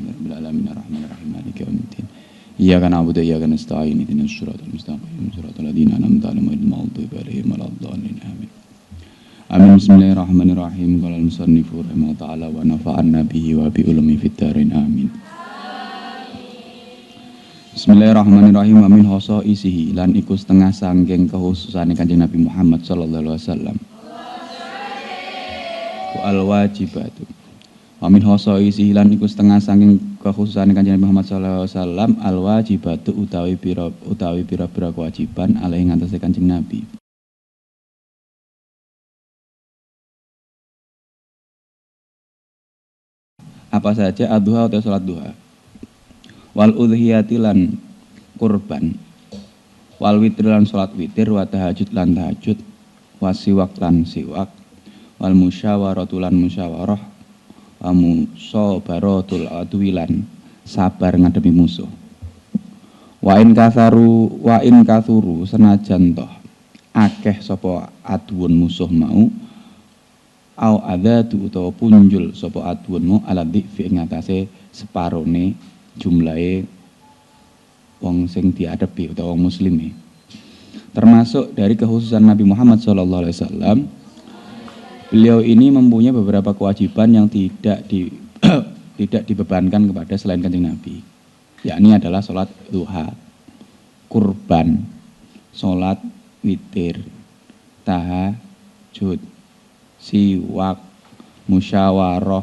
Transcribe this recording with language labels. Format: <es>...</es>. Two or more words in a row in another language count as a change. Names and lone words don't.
<ar>رب العالمين الرحمن الرحيم مالك يوم الدين إياك نعبد وإياك نستعين. اهدنا الصراط المستقيم صراط الذين أنعمت عليهم غير المغضوب عليهم ولا الضالين. آمين آمين. بسم الله الرحمن الرحيم قال المصنف رحمه الله تعالى ونفعنا به وبعلومه في الدارين. Amin. Bismillahirrahmanirrahim. ومن خصائصه</ar> <jv>lan iku setengah sangking kekhususane Kanjeng Nabi Muhammad</jv> <ar>صلى الله عليه وسلم.</ar> <jv>Al-wajibatu.</jv> <ar>ومن خصائصه</ar> <jv>lan iku setengah sangking kekhususane Kanjeng Nabi Muhammad</jv> <ar>صلى الله عليه وسلم الواجبات</ar> <jv>utawi pira-pira kewajiban alaihi ngatasi Kanjeng Nabi.</jv> <id>Apa saja adduha atau salat duha,</id> <ar>والأضحية</ar> <jv>lan kurban,</jv> <ar>والوتر</ar> <jv>lan salat witir,</jv> <ar>والتهجد</ar> <jv>lan tahajud, wasiwak lan siwak,</jv> <ar>والمشاورة</ar> <jv>lan musyawarah,</jv> <ar>ومصابرة العدو</ar> <jv>lan sabar ngadepi musuh.</jv> <ar>وإن كثر</ar> <jv>senajan toh akeh sapa adwun musuh mau,</jv> <ar>أو زاد</ar> <jv>utawa punjul sapa adwunmu</jv> <ar>على ضعفي</ar> <jv>ing atase separone jumlahe wong sing diadepi utawa wong muslime.</jv> <id>Termasuk dari kekhususan Nabi Muhammad SAW, beliau ini mempunyai beberapa kewajiban yang tidak dibebankan kepada selain Kanjeng Nabi, yakni adalah sholat duha, kurban, sholat witir, tahajud, siwak, musyawarah.</id>